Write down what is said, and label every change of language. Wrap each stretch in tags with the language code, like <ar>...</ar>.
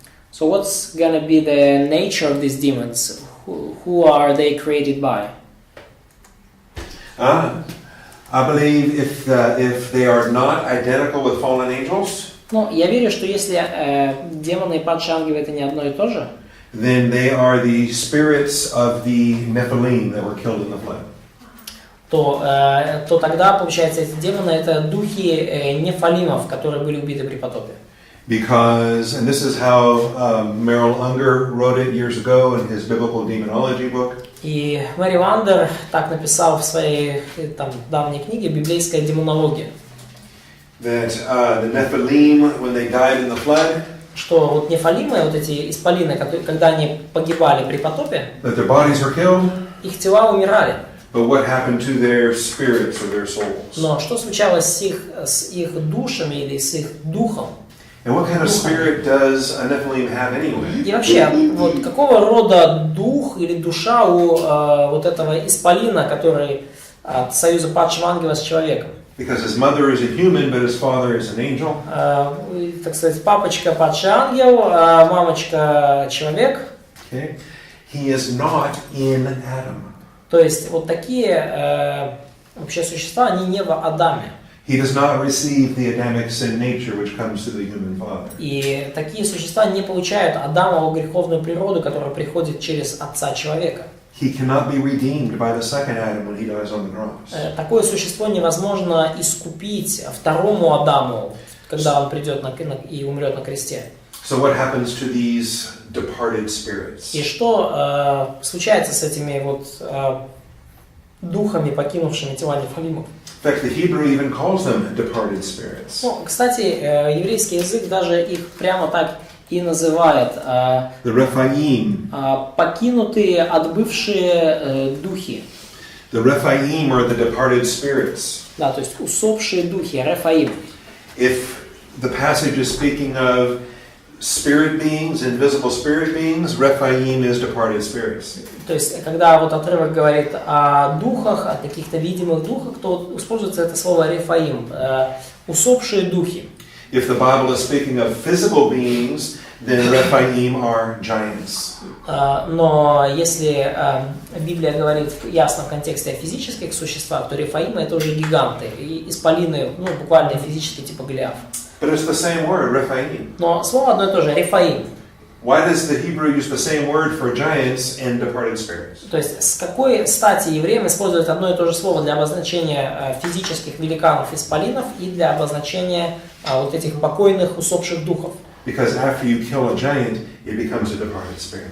<en>So what's gonna be the nature of these demons? Who are they created by? I believe if they are not identical with fallen angels,</en> <ru>Ну, я верю, что если демоны и падшие ангелы это не одно и то же,</ru> <en>then they are the spirits of the Nephilim that were killed in the flood.</en> <ru>то тогда, получается, эти демоны это духи нефалимов, которые были убиты при потопе.</ru> <en>Because, and this is how Merrill Unger wrote it years ago in his biblical demonology book.</en> <ru>И Мэри Вандер так написал в своей там давней книге «Библейская демонология»,</ru> <en>That the Nephilim, when they died in the flood,</en> <ru>что вот нефалимы, вот эти исполины, когда они погибали при потопе,</ru> <en>that their bodies were killed,</en> <ru>их тела умирали.</ru> <en>but what happened to their spirits or their souls?</en> <ru>Но что случалось с их душами или с их духом?</ru> <en>And what kind of spirit does a Nephilim have anyway?</en> <ru>И вообще, вот какого рода дух или душа у вот этого исполина, который от союза падшего ангела с человеком?</ru> <en>Because his mother is a human, but his father is an angel.</en> <ru>Так сказать, папочка падший ангел, а мамочка человек.</ru> <en>Okay? He is not in Adam.</en> <ru>То есть вот такие вообще существа, они не в Адаме.</ru> <en>He does not receive the Adamic sin nature which comes to the human father.</en> <ru>И такие существа не получают Адамову греховную природу, которая приходит через отца человека.</ru> <en>He cannot be redeemed by the second Adam when he dies on the cross.</en> <ru>Такое существо невозможно искупить второму Адаму, когда он придет и умрет на кресте.</ru> <en>So what happens to these departed spirits?</en> <ru>И что случается с этими вот духами, покинувшими тела нефалимов?</ru> <en>In fact, the Hebrew even calls them departed spirits.</en> <ru>Ну, кстати, еврейский язык даже их прямо так и называет</ru> <en>The Rephaim.</en> <ru>покинутые, отбывшие духи.</ru> <en>The Rephaim are the departed spirits.</en> <ru>Да, то есть усопшие духи, рефаим.</ru> <en>If the passage is speaking of spirit beings, invisible spirit beings, Rephaim is departed spirits.</en> <ru>То есть, когда вот отрывок говорит о духах, о каких-то видимых духах, то используется это слово рефаим, усопшие духи.</ru> <en>If the Bible is speaking of physical beings, then Rephaim are giants.</en> <ru>Но если Библия говорит ясно в контексте о физических существах, то рефаимы это уже гиганты, и исполины, ну, буквально физически типа Голиаф.</ru> <en>But it's the same word, Rephaim.</en> <ru>Но слово одно и то же, рефаим.</ru> <en>Why does the Hebrew use the same word for giants and departed spirits?</en> <ru>То есть с какой стати евреям используют одно и то же слово для обозначения физических великанов исполинов и для обозначения вот этих покойных усопших духов?</ru> <en>Because after you kill a giant, it becomes a departed spirit.</en>